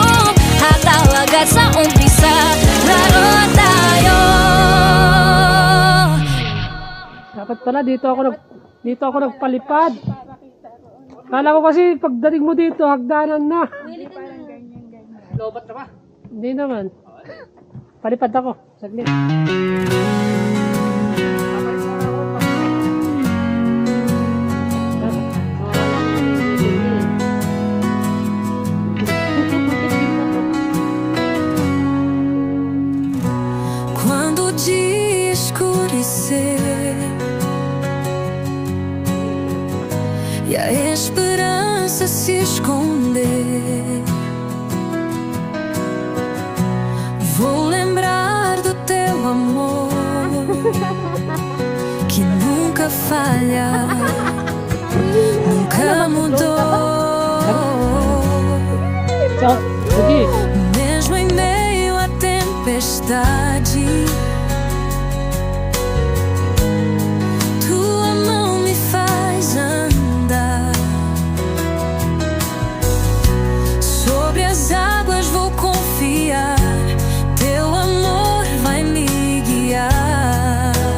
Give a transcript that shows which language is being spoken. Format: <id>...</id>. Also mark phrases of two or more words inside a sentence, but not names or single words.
<tl>Hataw agad sa umpisa, laro tayo. Dapat pala dito ako nagpalipad. Kala ko kasi pagdating mo dito, hagdanan na. Lobat na ba? Hindi naman. Palipad ako. Saglit.</tl> <pt>Quando o dia escurecer e a esperança se esconder, vou lembrar do teu amor que nunca falha, nunca mudou.</pt> <tl>So, sige.</tl> <pt>Mesmo em meio à tempestade, tua mão me faz andar. Sobre as águas vou confiar, teu amor vai me guiar.</pt>